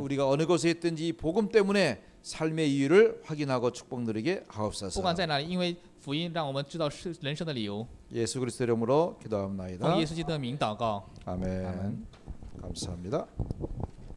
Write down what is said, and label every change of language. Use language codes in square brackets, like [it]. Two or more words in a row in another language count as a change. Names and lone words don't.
[ko] 우리가 어느 곳에 있든지 이 복음 때문에 삶의 이유를 확인하고 축복 누리게 [zh] 不 [ko] 하옵소서. [zh] 管在哪里，因为福音让我们知道是人生的理由。 [ko] 예수 그리스도 이름으로 [zh] 奉 [ko] 기도합나이다. [zh] 耶稣基督的名祷告， [ko] 아멘. 아멘. 감사합니다.